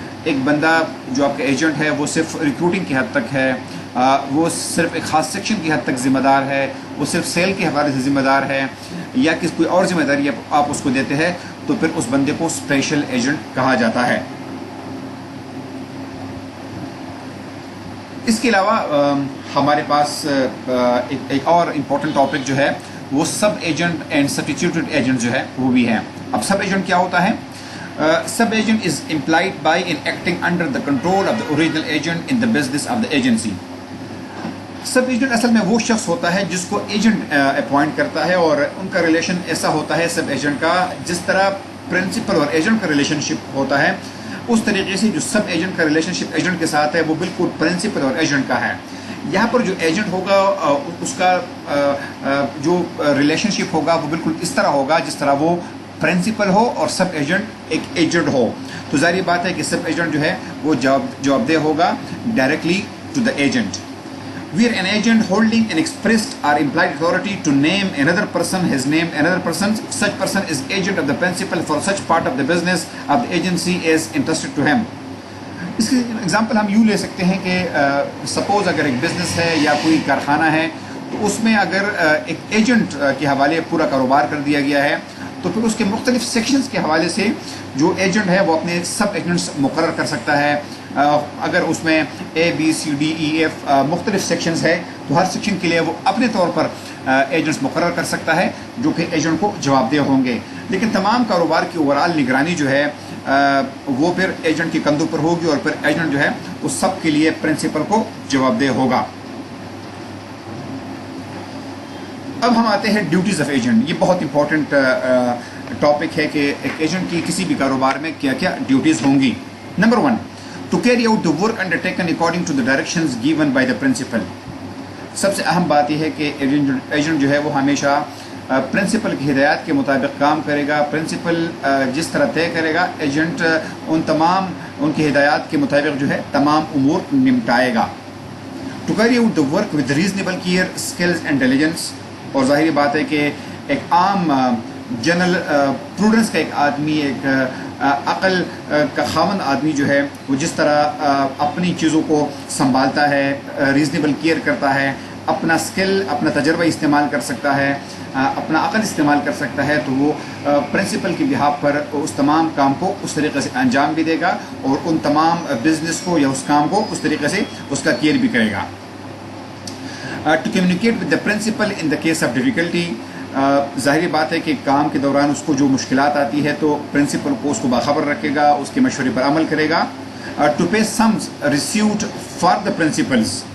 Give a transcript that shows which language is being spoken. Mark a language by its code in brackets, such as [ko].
[ur] ایک بندہ جو آپ کا ایجنٹ ہے وہ صرف ریکروٹنگ کی حد تک ہے، وہ صرف ایک خاص سیکشن کی حد تک ذمہ دار ہے، وہ صرف سیل کے حوالے سے ذمہ دار ہے، یا کسی کوئی اور ذمہ داری آپ اس کو دیتے ہیں تو پھر اس بندے کو اسپیشل ایجنٹ کہا جاتا ہے. اس کے علاوہ ہمارے پاس ایک اور امپورٹنٹ ٹاپک جو ہے وہ سب ایجنٹ اینڈ سبسٹیٹیوٹڈ ایجنٹ جو ہے وہ بھی ہے. اب سب ایجنٹ کیا ہوتا ہے؟ [en] Sub agent is employed by and acting under the control of the original agent in the business of the agency. [ur] Sub agent اصل میں وہ شخص ہوتا ہے جس کو ایجنٹ اپوائنٹ کرتا ہے، اور ان کا ریلیشن ایسا ہوتا ہے سب ایجنٹ کا جس طرح پرنسپل اور ایجنٹ کا ریلیشن شپ ہوتا ہے اس طریقے سے جو سب ایجنٹ کا ریلیشن شپ ایجنٹ کے ساتھ ہے وہ بالکل پرنسپل اور ایجنٹ کا ہے. یہاں پر جو ایجنٹ ہوگا اس کا جو ریلیشن شپ ہوگا وہ بالکل اس طرح ہوگا جس طرح وہ پرنسپل ہو اور سب ایجنٹ ایک ایجنٹ ہو. تو ظاہر بات ہے کہ سب ایجنٹ جو ہے وہ جواب دہ ہوگا [en] Directly to the agent. Where an agent holding an expressed or implied authority to name another person has named another person, such person is agent of the principal for such part of the business of the agency is entrusted to him. [ur] اس کی example ہم یوں لے سکتے ہیں کہ suppose اگر ایک business ہے یا کوئی کارخانہ ہے تو اس میں اگر ایک ایجنٹ کے حوالے پورا کاروبار کر دیا گیا ہے تو پھر اس کے مختلف سیکشنز کے حوالے سے جو ایجنٹ ہے وہ اپنے سب ایجنٹس مقرر کر سکتا ہے. اگر اس میں ABCDEF مختلف سیکشنز ہے تو ہر سیکشن کے لیے وہ اپنے طور پر ایجنٹس مقرر کر سکتا ہے جو کہ ایجنٹ کو جواب دہ ہوں گے. لیکن تمام کاروبار کی اوورآل نگرانی جو ہے وہ پھر ایجنٹ کے کندھوں پر ہوگی اور پھر ایجنٹ جو ہے وہ سب کے لیے پرنسپل کو جواب دہ ہوگا. اب ہم آتے ہیں ڈیوٹیز آف ایجنٹ. یہ بہت امپورٹنٹ ٹاپک ہے کہ ایک ایجنٹ کی کسی بھی کاروبار میں کیا کیا ڈیوٹیز ہوں گی. [en] نمبر 1, to carry out the work undertaken according to the directions given by the principal. [ur] سب سے اہم بات یہ ہے کہ ایجنٹ جو ہے وہ ہمیشہ پرنسپل کی ہدایات کے مطابق کام کرے گا. پرنسپل جس طرح طے کرے گا ایجنٹ ان کی ہدایات کے مطابق جو ہے تمام امور نمٹائے گا. [en] To carry out the work with reasonable care, skills and diligence. [ur] اور ظاہری بات ہے کہ ایک عام جنرل پروڈنس کا ایک آدمی، ایک عقل کا خاوند آدمی جو ہے وہ جس طرح اپنی چیزوں کو سنبھالتا ہے، ریزنیبل کیئر کرتا ہے، اپنا اسکل اپنا تجربہ استعمال کر سکتا ہے، اپنا عقل استعمال کر سکتا ہے، تو وہ پرنسپل کی بہاف پر اس تمام کام کو اس طریقے سے انجام بھی دے گا اور ان تمام بزنس کو یا اس کام کو اس طریقے سے اس کا کیئر بھی کرے گا. [en] To communicate with the principal in the case of difficulty. [ur] ظاہری بات ہے کہ کام کے دوران اس کو جو مشکلات آتی ہے تو پرنسپل کو اس کو باخبر رکھے گا، اس کے مشورے پر عمل کرے گا. [en] To pay sums received for the principals.